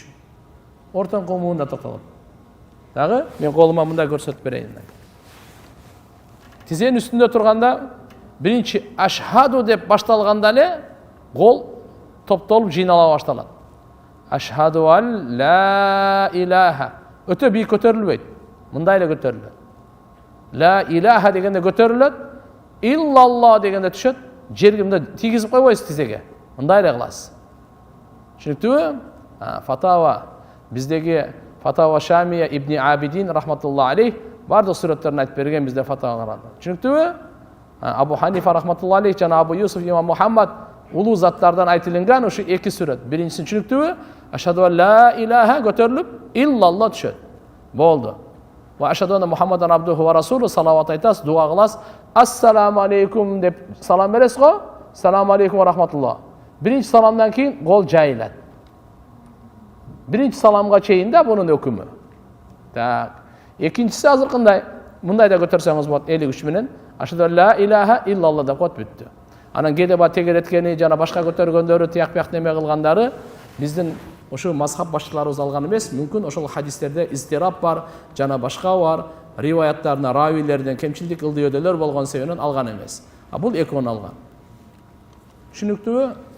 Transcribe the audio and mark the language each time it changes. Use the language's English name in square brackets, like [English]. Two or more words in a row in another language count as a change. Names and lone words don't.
[Kyrgyz] Ортон комуунда токтолот. Дагы мен колума мындай көрсөтүп берейин. Тизенин үстүндө турганда биринчи ашхаду деп башталганда эле кол топтолуп жыйнала башталат. [Arabic] أشهد أن لا إله. [Kyrgyz] Өтө бийик көтөрүлбөйт. Мындай эле көтөрүлөт. [Arabic] لا إله [Kyrgyz] дегенде көтөрүлөт. Иллалла дегенде түшөт. Жерге мындай тийгизип койбойсуз тизеге. Мындай эле кыласыз. Түшүнүктүбү? Фатава биздеги Фатава Шамия ибн Абидин [Arabic] رحمة الله عليه [Kyrgyz] бардык сүрөттөрүн айтып берген бизде фатава карады. Түшүнүктүбү? Абу Ханифа [Arabic] رحمة الله عليه [Kyrgyz] жана Абу Юсуф имам Мухаммад улуу заттардан айтылган ушу эки сүрөт. Биринчисин түшүнүктүүбү? [Arabic] أشهد أن لا إله [Kyrgyz] көтөрүлүп, иллалла түшөт. Болду. [Arabic] وأشهد أن محمدا عبده ورسوله [Kyrgyz] салават айтасыз, дуа кыласыз. [Arabic] السلام عليكم [Kyrgyz] деп салам бересиз го? [Arabic] سلام عليكم ورحمة الله. [Kyrgyz] Биринчи саламдан кийин кол жайылат. Биринчи саламга чейин да бунун өкүмү. Так. Экинчиси азыр кандай? Мындай да көтөрсөңүз болот, 53 менен. [Arabic] أشهد أن لا إله إلا الله [Kyrgyz] деп коет бүттү. Анан кээде ба тегереткени жана башка көтөргөндөрү, тияк неме кылгандары биздин ошо мазхаб башчыларыбыз алган эмес. Мүмкүн ошол хадистерде истирап бар, жана башка бар, риваяттарына равилерден кемчилдик ылдыйөдөлөр болгон себебинен алган эмес. А бул экөөнү алган. Түшүнүктүүбү?